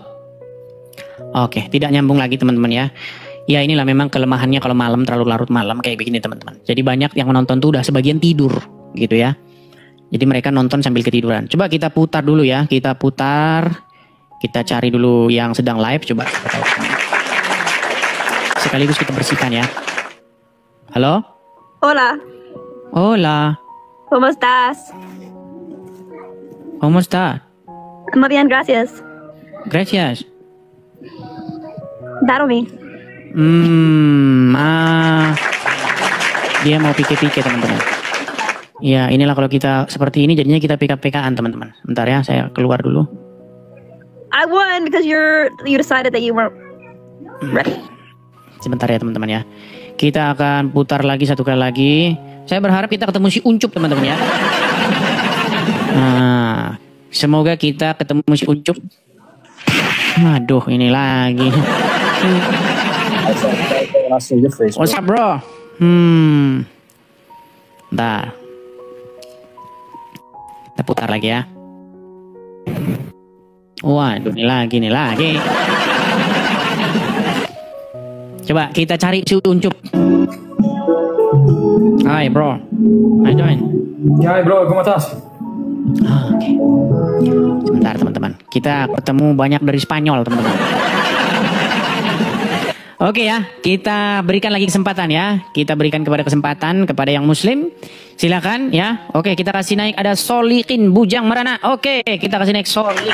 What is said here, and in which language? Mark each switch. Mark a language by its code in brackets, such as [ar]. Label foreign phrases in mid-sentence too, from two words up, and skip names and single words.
[id] Oke, tidak nyambung lagi teman-teman ya. Ya inilah memang kelemahannya kalau malam terlalu larut malam kayak begini teman-teman. Jadi banyak yang menonton tuh udah sebagian tidur gitu ya. Jadi mereka nonton sambil ketiduran. Coba kita putar dulu ya. Kita putar. Kita cari dulu yang sedang live. Coba. Sekaligus kita bersihkan ya. Halo? [es] Hola. Hola. ¿Cómo estás? ¿Cómo está? Muy bien, gracias. Gracias. Daromi. [id] Dia mau pike-pike teman-teman. Ya inilah kalau kita seperti ini jadinya kita PK-PKan teman-teman. Bentar ya, saya keluar dulu. [en] I won because you decided that you weren't ready. [id] Sebentar ya teman-teman ya. Kita akan putar lagi satu kali lagi. Saya berharap kita ketemu si Uncup teman-teman ya. Nah, semoga kita ketemu si Uncup. Aduh, ini lagi. [en] What's up, bro? [id] Bentar. Kita putar lagi ya. Waduh, ini lagi. Coba kita cari si Uncup. [en] Hai, bro. How you doing? [es] Ya, bro, ¿cómo estás? [id] Oke. Sebentar, teman-teman. Kita ketemu banyak dari Spanyol, teman-teman. Oke ya, kita berikan lagi kesempatan ya. Kita berikan kesempatan kepada yang muslim. Silakan ya. Oke, kita kasih naik ada Solikin Bujang Merana. Oke, kita kasih naik Solik.